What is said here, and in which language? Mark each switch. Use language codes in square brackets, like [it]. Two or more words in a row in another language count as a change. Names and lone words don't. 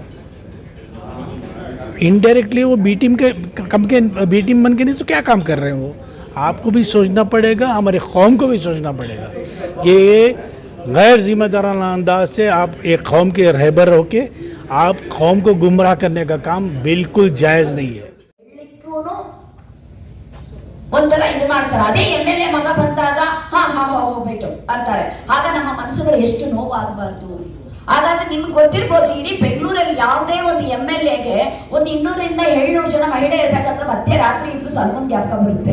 [hi] इनडायरेक्टली वो [en] B team [hi] बन के नहीं तो क्या काम कर रहे हैं वो? आपको भी सोचना पड़ेगा, हमारे कौम को भी सोचना पड़ेगा कि ये गैर जिम्मेदाराना अंदाज से आप एक कौम के रहबर होके आप कौम को गुमराह करने का काम बिल्कुल जायज़ नहीं है। [kn] ಒಂಥರ ಇದು ಮಾಡ್ತಾರೆ. ಅದೇ MLA ಮಗ ಬಂದಾಗ ಹಾ ಹಾ ಹೋಗ್ಬಿಟ್ಟು ಅಂತಾರೆ. ಆಗ ನಮ್ಮ ಮನಸ್ಸುಗಳು ಎಷ್ಟು ನೋವಾಗಬಾರ್ದು. ಹಾಗಾದ್ರೆ ನಿಮ್ಗೆ ಗೊತ್ತಿರ್ಬೋದು, ಇಡೀ ಬೆಂಗಳೂರಲ್ಲಿ ಯಾವುದೇ ಒಂದು MLAಗೆ ಒಂದು 200 ರಿಂದ 700 ಜನ ಮಹಿಳೆ ಇರ್ಬೇಕಂದ್ರೆ ಮಧ್ಯರಾತ್ರಿ ಇದ್ರು ಸಲ್ಮಾನ್ ಜ್ಞಾಪಕ ಬರುತ್ತೆ.